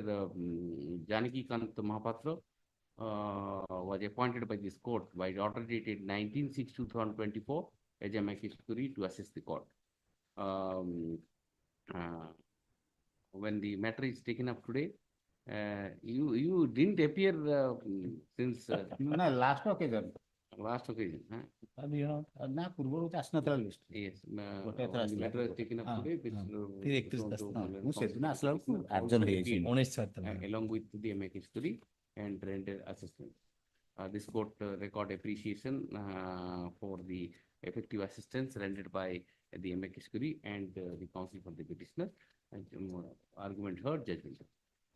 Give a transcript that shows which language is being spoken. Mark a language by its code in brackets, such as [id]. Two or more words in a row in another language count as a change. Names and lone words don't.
[en] Janaki Kant Mahapatra was appointed by this court by order dated 19/6/2024 as amicus curiae to assist the court. When the matter is taken up today, you didn't appear since No, last occasion. last occasion. [or] ନା ପୂର୍ବରୁ ତ ଆସିନଥିଲା list. [en] Yes. [or] ଗୋଟେ ଏଥର [en] The [or] ଆସିଥିଲା। [en] matter is taken up [or] ହଁ, [en] today. Which, [or] ହଁ। ମୁଁ ସେଦିନ ଆସିଲା ବେଳକୁ adjourn ହେଇଯାଇଛି। [en] along with the amicus curiae and render assistance. This court record appreciation for the effective assistance rendered by the amicus curiae and the counsel for the petitioner. And argument heard, judgment. Yes.